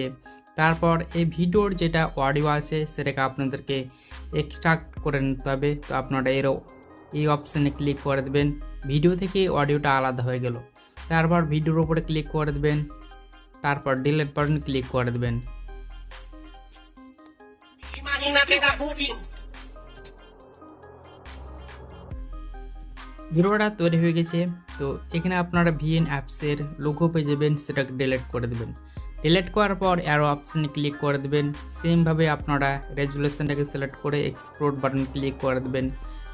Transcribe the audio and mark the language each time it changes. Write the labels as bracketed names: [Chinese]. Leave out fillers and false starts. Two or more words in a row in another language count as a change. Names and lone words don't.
[Bangla] তারপর এই ভিডিওর যেটা অডিও আছে সেটাকে আপনাদেরকে এক্সট্রাক্ট করে নিতে হবে। তো আপনারা এই অপশানে ক্লিক করে দেবেন, ভিডিও থেকে অডিওটা আলাদা হয়ে গেল। তারপর ভিডিওর উপরে ক্লিক করে দেবেন, তারপর [English] delete button [Bangla] ক্লিক করে দেবেন। [Spanish] Imagínate esa boobie. [Bangla] ভিডিওটা তৈরি হয়ে গেছে। তো এখানে আপনারা ভিএন অ্যাপসের লোগো পেয়ে যাবেন, সেটাকে ডিলিট করে দেবেন। ডিলিট করার পর [English] arrow option [Bangla] ক্লিক করে দেবেন। সেমভাবে আপনারা [English] resolution select [Bangla] করে [English] export button [Bangla] ক্লিক করে দেবেন।